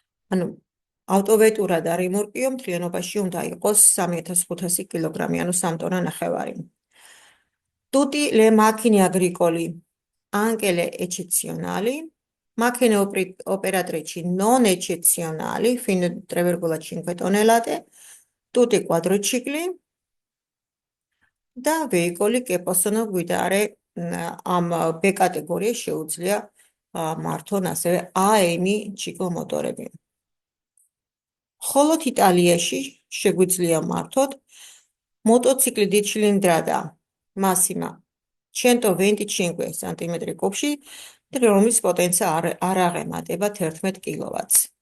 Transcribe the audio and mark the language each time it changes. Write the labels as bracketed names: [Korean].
[Georgian] ანუ ავტოვეტურა და რემორკიო მთლიანობაში უნდა იყოს 3500 kg, ანუ 3 ტონა ნახევარი. [Italian] Tutti le macchine agricole, anche le eccezionali, macchine operatrici non eccezionali fino a 3,5 tonnellate, tutti quadricicli და veicoli che possono guidare am B categorie შეუძლია [Georgian] მართონ ასევე AM ჩიკლომოტორები. ხოლო იტალიაში შეგვიძლია მართოთ მოტოციკლი დიდშილინდრადა მასიმა 125 სანტიმეტრი კუბში, რომლის პოტენცია არ აღემატება 11 კილოვატს.